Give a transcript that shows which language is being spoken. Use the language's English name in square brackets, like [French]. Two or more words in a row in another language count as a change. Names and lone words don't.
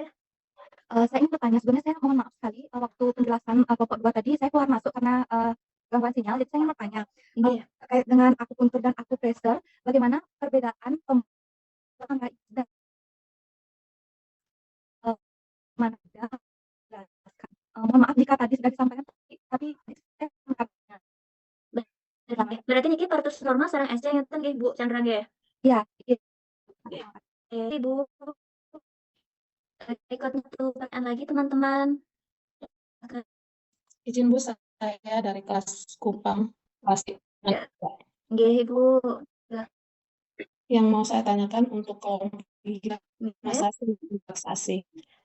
[Indonesian] Saya ingin bertanya, sebenarnya saya mohon maaf sekali, waktu penjelasan kelompok 2 tadi, saya keluar masuk karena gangguan sinyal, jadi saya ingin bertanya, terkait dengan akupuntur dan akupresur, bagaimana perbedaan mana mohon maaf jika tadi sudah disampaikan, tapi [Balinese] berarti niki partus normal sareng SC ngeten nggih Bu Chandra nggih? [Indonesian] Iya. Ibu. Ikut pertanyaan lagi teman-teman. Izin Bu, saya dari kelas Kupang. [Balinese] Nggih Ibu. [Indonesian] Yang mau saya tanyakan untuk kelompok 3 masa relaksasi.